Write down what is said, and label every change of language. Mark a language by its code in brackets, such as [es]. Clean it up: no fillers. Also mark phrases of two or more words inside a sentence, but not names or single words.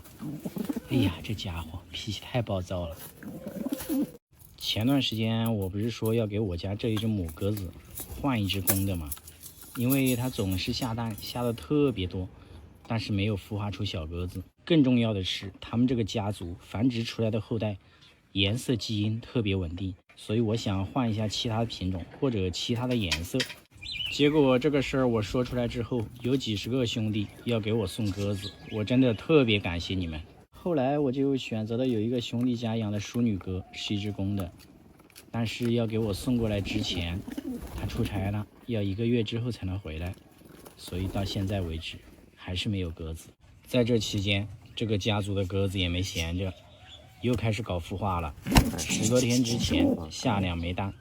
[zh] 哎呀，这家伙脾气太暴躁了。前段時間我不是說要給我家這一隻母鴿子換一隻公的嗎？因為它總是下蛋，下的特別多，但是沒有孵化出小鴿子。更重要的是，他們這個家族繁殖出來的後代顏色基因特別穩定，所以我想換一下其他的品種或者其他的顏色。結果這個事兒我說出來之後，有幾十個兄弟要給我送鴿子，我真的特別感謝你們。後來我就選擇了有一個兄弟家養的淑女鴿，是一隻公的，但是要給我送过來之前，他出差了，要1個月之後才能回来，所以到現在為止還是沒有鴿子。在這期間，這個家族的鴿子也沒閒着，又開始搞孵化了。10多天之前下2枚蛋。